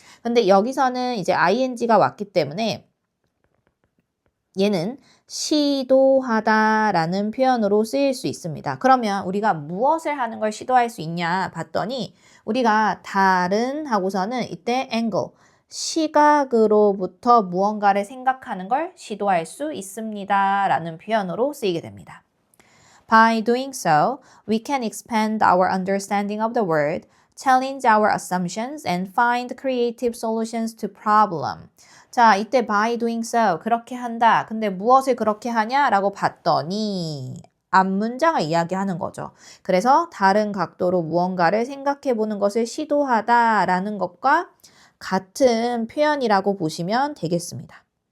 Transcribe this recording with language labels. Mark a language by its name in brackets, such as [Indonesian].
[Korean] 근데 여기서는 이제 ing가 왔기 때문에 얘는 시도하다 라는 표현으로 쓰일 수 있습니다. 그러면 우리가 무엇을 하는 걸 시도할 수 있냐 봤더니 우리가 다른 하고서는 이때 angle, 시각으로부터 무언가를 생각하는 걸 시도할 수 있습니다 라는 표현으로 쓰이게 됩니다. [English] By doing so, we can expand our understanding of the world, challenge our assumptions, and find creative solutions to problem. [Korean] 자, 이때 [English] by doing so, [Korean] 그렇게 한다. 근데 무엇을 그렇게 하냐? 라고 봤더니 앞문장을 이야기하는 거죠. 그래서 다른 각도로 무언가를 생각해 보는 것을 시도하다 라는 것과 같은 표현이라고 보시면 되겠습니다.